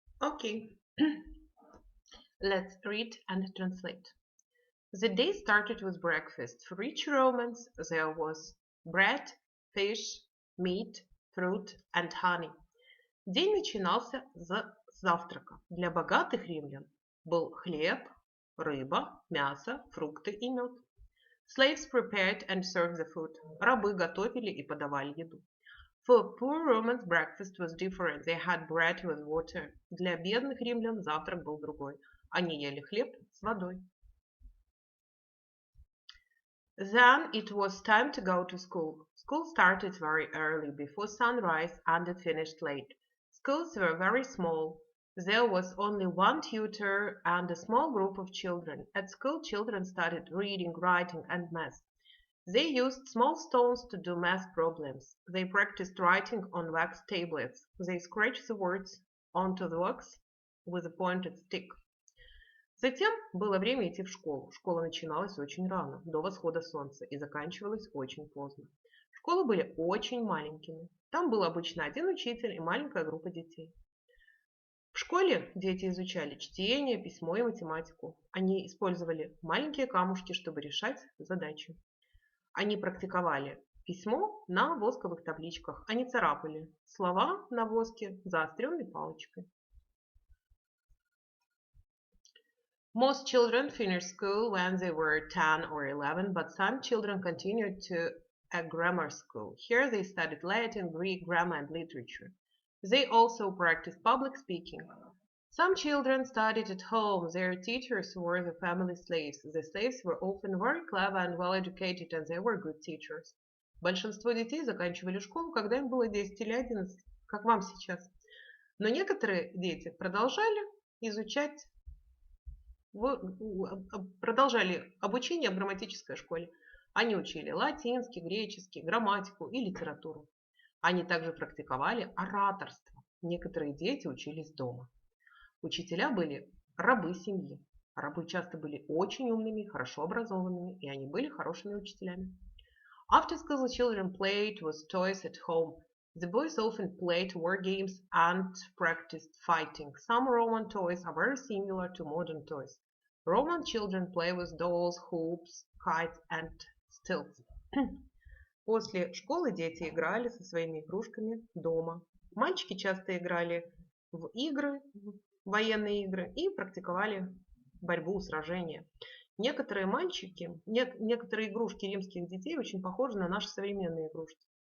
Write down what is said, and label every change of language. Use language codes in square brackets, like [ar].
[en] Okay, let's read and translate. The day started with breakfast. For rich Romans, there was bread, fish, meat, fruit and honey. [ru] День начинался с завтрака. Для богатых римлян был хлеб, рыба, мясо, фрукты и мед. [en] Slaves prepared and served the food. [ru] Рабы готовили и подавали еду. [en] For poor Romans, breakfast was different. They had bread with water. [ru] Для бедных римлян завтрак был другой. Они ели хлеб с водой. [en] Then it was time to go to school. School started very early, before sunrise, and it finished late. Schools were very small. There was only one tutor and a small group of children. At school, children studied reading, writing, and math. They used small stones to do math problems. They practiced writing on wax tablets. They scratched the words onto the wax with a pointed stick. [ru] Затем было время идти в школу. Школа начиналась очень рано, до восхода солнца, и заканчивалась очень поздно. Школы были очень маленькими. Там был обычно один учитель и маленькая группа детей. В школе дети изучали чтение, письмо и математику. Они использовали маленькие камушки, чтобы решать задачи. Они практиковали письмо на восковых табличках. Они царапали слова на воске заостренной палочкой. [en] Most children finished school when they were 10 or 11, but some children continued to a grammar school. Here they studied Latin, Greek, grammar, and literature. They also practiced public speaking. Some children studied at home. Their teachers were the family slaves. The slaves were often very clever and well educated, and they were good teachers. [ru] Большинство детей заканчивали школу, когда им было 10 или 11, как вам сейчас. Но некоторые дети продолжали обучение в грамматической школе. Они учили латинский, греческий, грамматику и литературу. Они также практиковали ораторство. Некоторые дети учились дома. Учителя были рабы семьи. Рабы часто были очень умными, хорошо образованными, и они были хорошими учителями. [en] After school, the children played with toys at home. The boys often played war games and practiced fighting. Some Roman toys are very similar to modern toys. Roman children play with dolls, hoops, kites, and stilts. [ru] После школы дети играли со своими игрушками дома. Мальчики часто играли в игры, военные игры и практиковали борьбу, сражения. Некоторые некоторые игрушки римских детей очень похожи на наши современные игрушки.